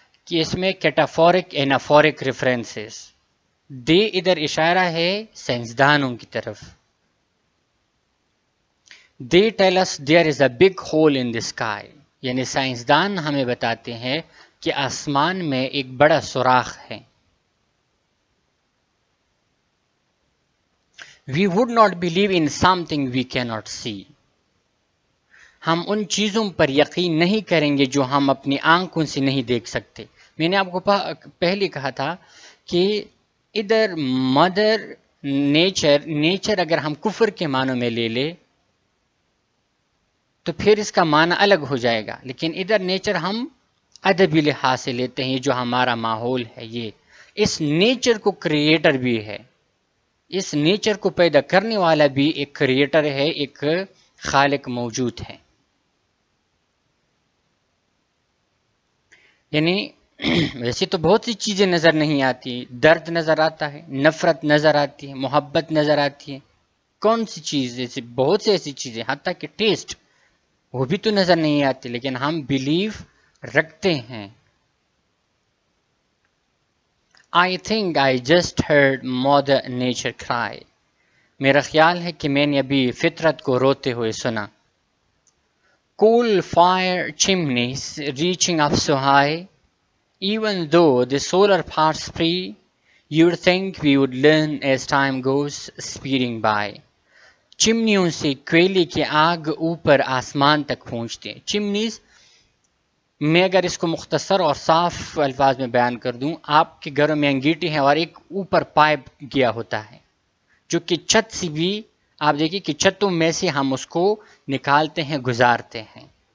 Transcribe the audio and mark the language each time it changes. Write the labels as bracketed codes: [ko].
[ur] کہ اس میں کیٹافورک اینافورک ریفرنسز، دے ادھر اشارہ ہے سائنسدانوں کی طرف. [en] they tell us there is a big hole in the sky, [ur] یعنی سائنسدان ہمیں بتاتے ہیں کہ آسمان میں ایک بڑا سوراخ ہے. [en] We would not believe in something we cannot see. [ur] ہم ان چیزوں پر یقین نہیں کریں گے جو ہم اپنی آنکھوں سے نہیں دیکھ سکتے. میں نے آپ کو پہلے کہا تھا کہ ادھر مدر نیچر اگر ہم کفر کے معنوں میں لے لے تو پھر اس کا معنی الگ ہو جائے گا، لیکن ادھر نیچر ہم ادبی لحاظ سے لیتے ہیں. جو ہمارا ماحول ہے، یہ اس نیچر کو کریٹر بھی ہے، اس نیچر کو پیدا کرنے والا بھی ایک کریٹر ہے، ایک خالق موجود ہے. یعنی ویسے تو بہت سی چیزیں نظر نہیں آتی، درد نظر آتا ہے، نفرت نظر آتی ہے، محبت نظر آتی ہے. کون سی چیز ایسی، بہت سی ایسی چیزیں، حتیٰ کہ ٹیسٹ وہ بھی تو نظر نہیں آتی، لیکن ہم بیلیف رکھتے ہیں. [en] I think I just heard Mother Nature cry. [ur] میرا خیال ہے کہ میں نے ابھی فطرت کو روتے ہوئے سنا. [en] Coal fire chimneys reaching up so high, even though the solar parts free, you'd think we would learn as time goes speeding by. [ur] چمنیوں سے کوئلے کی آگ اوپر آسمان تک پہنچتے ہیں. چمنیز میں اگر اس کو مختصر اور صاف الفاظ میں بیان کر دوں، آپ کے گھروں میں انگیٹی ہے اور ایک اوپر پائپ گیا ہوتا ہے جو کہ چھت سے بھی، آپ دیکھیے کہ چھتوں میں سے ہم اس کو نکالتے ہیں، گزارتے ہیں.